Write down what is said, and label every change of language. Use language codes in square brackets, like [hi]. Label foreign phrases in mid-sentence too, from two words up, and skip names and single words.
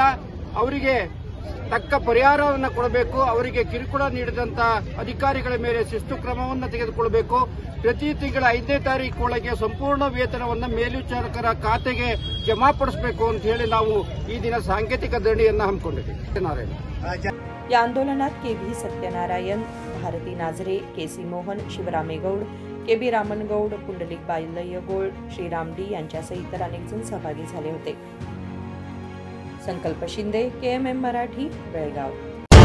[kn] ಅವರಿಗೆ ತಕ್ಕ ಪರಿಹಾರವನ್ನು ಕೊಡಬೇಕು। ಅವರಿಗೆ ಕಿರುಕುಳ ನೀಡಿದಂತ ಅಧಿಕಾರಿಗಳ ಮೇಲೆ ಶಿಸ್ತು ಕ್ರಮವನ್ನು ತೆಗೆದುಕೊಳ್ಳಬೇಕು। ಪ್ರತಿ ತಿಂಗಳ 5ನೇ ತಾರೀಕು ಒಳಗೆ ಸಂಪೂರ್ಣ ವೇತನವನ್ನು ಮೇಲ್ವಿಚಾರಕರ ಖಾತೆಗೆ ಜಮಾಪಡಿಸಬೇಕು ಅಂತ ಹೇಳಿ ನಾವು ಈ ದಿನ ಸಾಂಕೇತಿಕ ಧರಣಿಯನ್ನು ಹಮ್ಮಿಕೊಂಡಿದ್ದೇವೆ। [mr] या आंदोलनात KV सत्यनारायण, भारती नाझरे, KC मोहन, शिवरामे गौड, KB रामनगौड, पुंडलिक बालयगौड, श्रीराम डी यांच्यासह इतर अनेक जण सहभागी झाले होते। संकल्प शिंदे, KMM मराठी, बेळगाव।